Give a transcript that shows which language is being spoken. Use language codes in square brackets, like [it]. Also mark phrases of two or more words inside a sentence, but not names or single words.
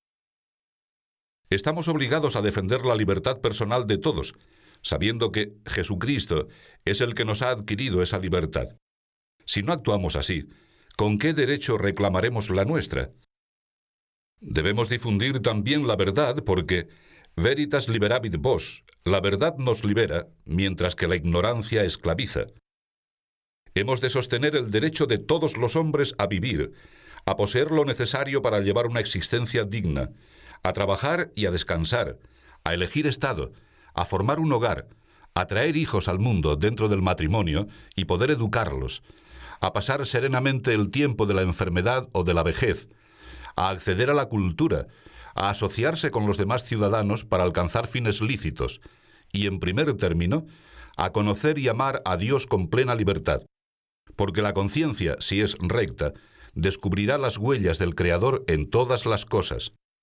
[es] Estamos obligados a defender la libertad personal de todos, sabiendo que Jesucristo es el que nos ha adquirido esa libertad. Si no actuamos así, ¿con qué derecho reclamaremos la nuestra? Debemos difundir también la verdad porque [la] veritas liberavit vos, [es] la verdad nos libera, mientras que la ignorancia esclaviza. Hemos de sostener el derecho de todos los hombres a vivir, a poseer lo necesario para llevar una existencia digna, a trabajar y a descansar, a elegir estado, a formar un hogar, a traer hijos al mundo dentro del matrimonio y poder educarlos, a pasar serenamente el tiempo de la enfermedad o de la vejez, a acceder a la cultura, a asociarse con los demás ciudadanos para alcanzar fines lícitos y, en primer término, a conocer y amar a Dios con plena libertad, porque la conciencia, si es recta, descubrirá las huellas del Creador en todas las cosas.